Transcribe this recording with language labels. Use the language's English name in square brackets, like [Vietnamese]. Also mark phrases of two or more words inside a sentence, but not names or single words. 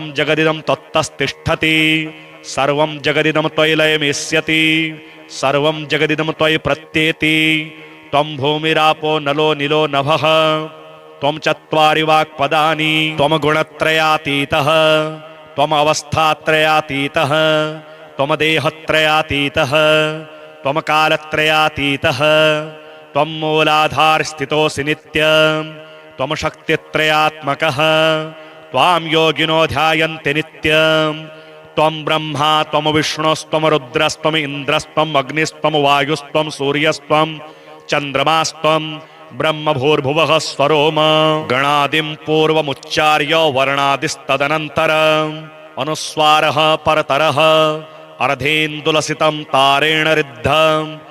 [Sanskrit] जगदिदं तत्तस्तिष्ठति सर्वं जगदिदं त्वयि लयमेष्यति सर्वं जगदिदं त्वयि प्रत्येति त्वं भूमिरापो नलो निलो नभः त्वं चत्वारि वाक्पदानि त्वं गुणत्रयातीतः त्वम् अवस्थात्रयातीतः त्वं देहत्रयातीतः त्वं कालत्रयातीतः त्वं मूलाधारस्थितोऽसि नित्यं त्वं शक्तित्रयात्मकः त्वां योगिनो ध्यायन्ते नित्यं त्वं ब्रह्म त्वं विष्णुस्त्वं रुद्रस्त्वं इन्द्रस्त्वं अग्निस्त्वं वायुस्त्वं सूर्यस्त्वं चन्द्रमास्त्वं ब्रह्म भूर्भुवः स्वरोम गणादिं पूर्वमुच्चार्य वर्णादिस्तदनन्तरं अनुस्वारः परतरः अर्धेन्दुलसितं तारेण रिद्धं